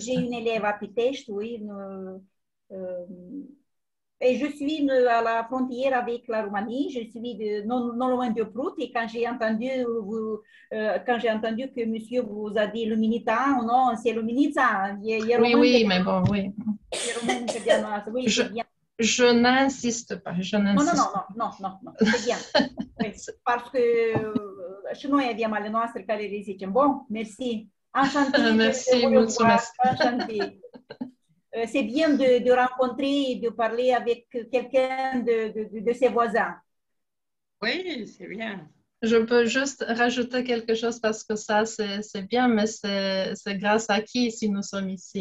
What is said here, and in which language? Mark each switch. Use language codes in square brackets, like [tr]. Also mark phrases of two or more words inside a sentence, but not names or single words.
[fr] J'ai une élève à Pitești, oui. Et je suis à la frontière avec la Roumanie, je suis non loin de Prout et quand j'ai entendu que monsieur vous a dit Luminita, non, c'est Luminita. Oui, mais bon, oui. Je n'insiste pas. Non, c'est bien. Oui, parce que [ro] și noi avem ale noastre care le zicem. [fr] Bon, merci. Enchanté. Merci, mulțumesc. Enchanté. C'est bien de rencontrer et de parler avec quelqu'un de ses voisins. Oui, c'est bien. Je peux juste rajouter quelque chose parce que ça, c'est bien, mais c'est grâce à qui si nous sommes ici.